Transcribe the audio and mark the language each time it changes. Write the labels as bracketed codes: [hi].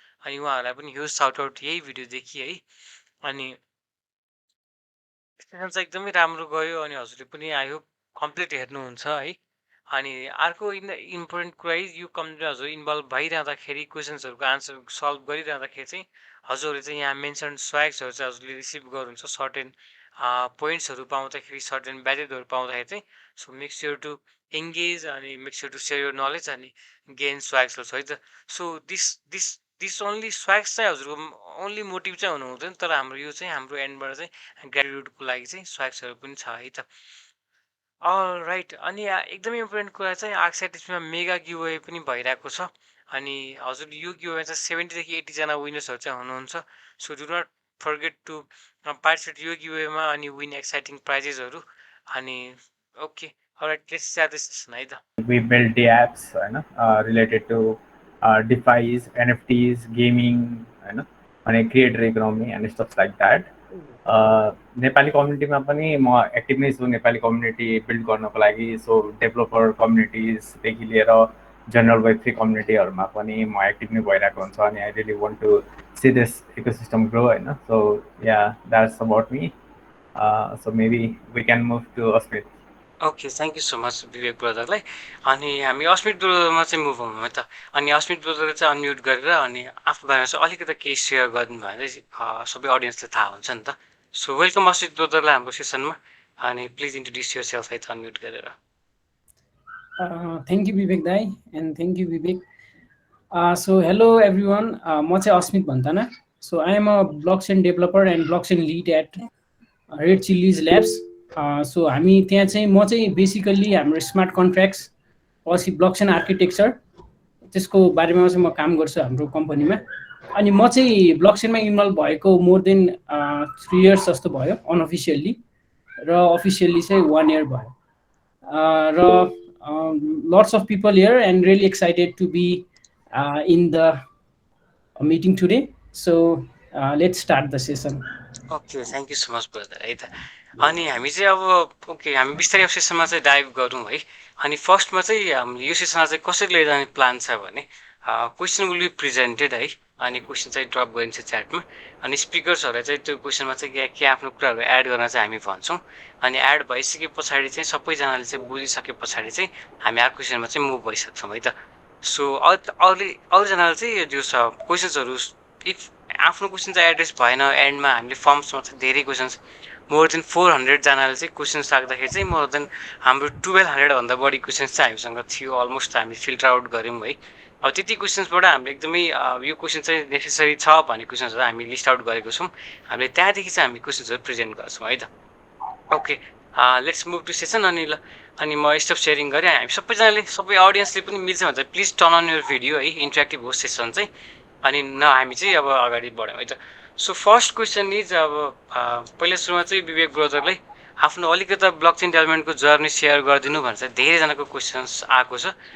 [ne] अनि उहाँहरूलाई पनि ह्युज साउट आउट यही भिडियोदेखि है। अनि सेसन चाहिँ एकदमै राम्रो गयो अनि हजुरले पनि आई होप कम्प्लिट हेर्नुहुन्छ है। अनि अर्को इम्पोर्टेन्ट कुरा यो कम्प्युटर हजुर इन्भल्भ भइरहँदाखेरि क्वेसन्सहरूको आन्सर सल्भ गरिरहँदाखेरि चाहिँ हजुरहरूले चाहिँ यहाँ मेन्सन स्वाग्सहरू चाहिँ हजुरले रिसिभ गर्नुहुन्छ सर्टेन पोइन्ट्सहरू पाउँदाखेरि सर्टेन ब्याजेसहरू पाउँदाखेरि चाहिँ। [en] So make sure to engage अनि make sure to share your knowledge अनि gain स्वाग्सहरू है त। [ne] सो दिस ओन्ली स्वाग्स चाहिँ हजुरको ओन्ली मोटिभ चाहिँ हुनु हुँदैन, तर हाम्रो यो चाहिँ हाम्रो एन्डबाट चाहिँ ग्रेजुएटको लागि चाहिँ स्वाग्सहरू पनि छ है त। राइट, अनि एकदमै इम्पोर्टेन्ट कुरा चाहिँ आर्क्साइटिसमा मेगा गिभवे पनि भइरहेको छ। अनि हजुर यो गिभवे चाहिँ 70देखि 80जना विनर्सहरू चाहिँ हुनुहुन्छ। [en] So do not forget to participate यो गिभवेमा अनि विन एक्साइटिङ प्राइजेसहरू। अनि okay, alright, let's start this session है त। We build the apps related to DeFi's, NFTs, gaming, and creator economy and stuff like that. [ne] Nepali कम्युनिटीमा पनि म एक्टिभ नै छु Nepali community build गर्नको लागि। सो डेभलपर कम्युनिटिजदेखि लिएर जनरल वेब थ्री कम्युनिटीहरूमा पनि म एक्टिभ नै भइरहेको हुन्छ अनि [en] I really want to see this ecosystem grow [ne] होइन। [en] So ya that's about me. So maybe we can move to Asmit. Okay, thank you so much Vivek ब्रदरलाई। [ne] अनि हामी अस्मित ब्रदरमा चाहिँ मुभ हौँ है त। अनि अस्मित ब्रदरले चाहिँ अनम्युट गरेर अनि आफ्नो बारेमा चाहिँ अलिकति केही सेयर गरिदिनु भयो भने सबै अडियन्सलाई थाहा हुन्छ नि त। सो वेलकम अस्मित ब्रदरलाई हाम्रो सेसनमा। अनि [en] please introduce yourself [ne] है त अनम्युट गरेर। [en] Thank you Vivek दाई and thank you Vivek. So hello everyone, [ne] म चाहिँ Asmit भन्ताना। [en] So I am a blockchain developer and blockchain lead at Red Chillies Labs. [ne] So हामी त्यहाँ चाहिँ म चाहिँ बेसिकल्ली हाम्रो स्मार्ट कन्ट्र्याक्ट्स पछि ब्लकचेन आर्किटेक्चर त्यसको बारेमा चाहिँ म काम गर्छु हाम्रो कम्पनीमा। अनि म चाहिँ ब्लकचेनमा इन्भल्भ भएको मोर देन 3 इयर्स जस्तो भयो अनअफिसियल्ली, र अफिसियल्ली चाहिँ 1 इयर भयो। [en] र lots of people here and really excited to be in the meeting today. So let's start the session. [ne] Okay, [en] thank you so much brother [ne] है त। अनि हामी चाहिँ अब ओके हामी बिस्तारै अब सेसनमा चाहिँ डाइभ गरौँ है। अनि फर्स्टमा चाहिँ हाम्रो यो सेसनमा चाहिँ कसरी लैजाने प्लान छ भने [en] question will be presented [ne] है। अनि क्वेसन चाहिँ ड्रप गरिन्छ च्याटमा। अनि स्पिकर्सहरूलाई चाहिँ त्यो क्वेसनमा चाहिँ के आफ्नो कुराहरू एड गर्न चाहिँ हामी भन्छौँ। अनि एड भइसके पछाडि चाहिँ सबैजनाले चाहिँ बुझिसके पछाडि चाहिँ हामी अर्को क्वेसनमा चाहिँ मुभ भइसक्छौँ है त। सो अरूजनाले चाहिँ जो छ क्वेसन्सहरू इफ आफ्नो क्वेसन चाहिँ एड्रेस भएन एन्डमा हामीले फर्म्समा चाहिँ धेरै क्वेसन्स मोर देन 400जनाले चाहिँ क्वेसन्स राख्दाखेरि चाहिँ मोर देन हाम्रो 1200भन्दा बढी क्वेसन्स चाहिँ हामीसँग थियो। अलमोस्ट हामीले फिल्टर आउट गऱ्यौँ है। अब त्यति क्वेसन्सबाट हामीले एकदमै यो क्वेसन चाहिँ नेसेसरी छ भन्ने क्वेसन्सहरू हामी लिस्ट आउट गरेको छौँ। हामीले त्यहाँदेखि चाहिँ हामी क्वेसन्सहरू प्रेजेन्ट गर्छौँ है त। Okay, let's move to session अनि म स्टप सेयरिङ गरेँ। हामी सबैजनाले सबै अडियन्सले पनि मिल्छ भने चाहिँ [en] please turn on your video [ne] है, इन्टरेक्टिभ होस् सेसन चाहिँ। अनि हामी चाहिँ अब अगाडि बढ्यौँ है त। [en] so first question is [ne] अब पहिला सुरुमा चाहिँ विवेक ब्रदरलाई आफ्नो अलिकता ब्लकचेन डेभलपमेन्टको जर्नी सेयर गरिदिनु भनेर चाहिँ धेरैजनाको क्वेसन्स आएको छ।